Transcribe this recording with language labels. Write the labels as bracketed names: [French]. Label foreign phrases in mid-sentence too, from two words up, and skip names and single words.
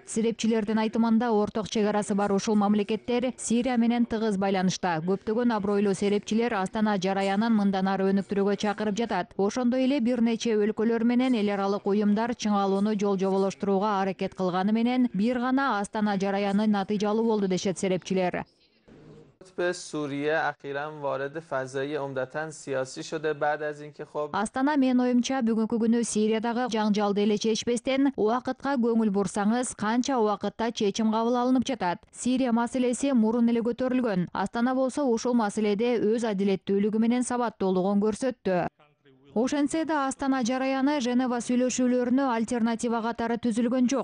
[Kyrgyz] Серепчилердин айтымында орток чек арасы бар ушул мамлекеттер Сирия менен тыгыз байланышта. Көптөгөн абройлуу серепчилер Астана жараянын мындан ары өнүктүрүүгө чакырып жатат. Ошондой эле бир нече өлкөлөр менен эл аралык уюмдар чыңалууну жол жоболоштурууга аракет кылганы менен бир гана Астана жараяны натыйжалуу болду дешет серепчилер. [Persian] به سوریه اخیراً وارد فضای عمدتاً سیاسی شده بعد از اینکه خب [Kyrgyz] Астана мен оюмча бүгүнкү күнү Сириядагы жаңжалды эле чечпестен убакытка көңүл бурсаңыз, канча убакытта чечим кабыл алынып жатат. Сирия маселеси мурун эле көтөрүлгөн. Астана болсо ушул маселеде өз адилеттүүлүгү менен сабаттуулугун көрсөттү. Ошентсе да Астана жараяны Женева сүйлөшүүлөрүнө альтернатива катары түзүлгөн жок.